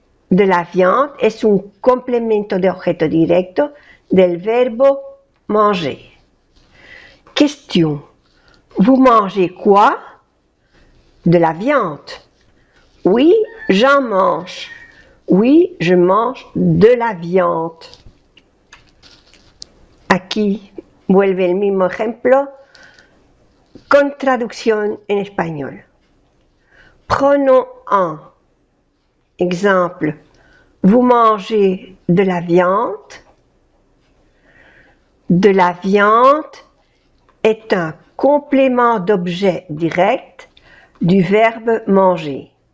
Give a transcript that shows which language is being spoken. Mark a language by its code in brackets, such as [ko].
[fr] De la viande [es] es un complemento de objeto directo del verbo manger. Question. [fr] Vous mangez quoi? De la viande. Oui, j'en mange. Oui, je mange de la viande. [es] Aquí vuelve el mismo ejemplo con traducción en español. [fr] Prenons un exemple. Vous mangez de la viande. De la viande est un complément d'objet direct du verbe manger.